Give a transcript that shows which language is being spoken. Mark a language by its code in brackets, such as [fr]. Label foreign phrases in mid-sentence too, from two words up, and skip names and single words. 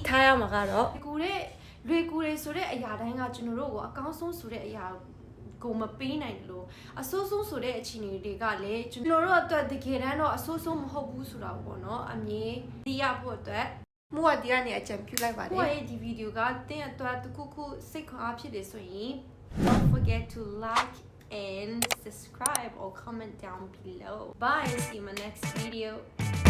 [my] ထားရမှာကတော့လွယ်ကူတယ်ဆိုတဲ့အရာတိုင်းကကျွန်တော်တို့ကိုအကောင်းဆုံးဆိုတဲ့အရာကိုမပေးနိုင်လို့အဆိုးဆုံးဆိုတဲ့အခြေအနေတွေကလည်းကျွန်တော်တို့အတွက်တကယ်တမ်းတော့အဆိုးဆုံးမဟုတ်ဘူးဆိုတာပေါ့နော်အမြင်သိရဖို့အတွက်မို့ဝဒီကနေအကြံပြုလိုက်ပါတယ်ဒီဗီဒီယိုကတင်းအတွက်တခုခုစိတ်ခွန်အားဖြစ်တယ်ဆိုရင် [en] don't forget to like and subscribe or comment down below bye see you in my next video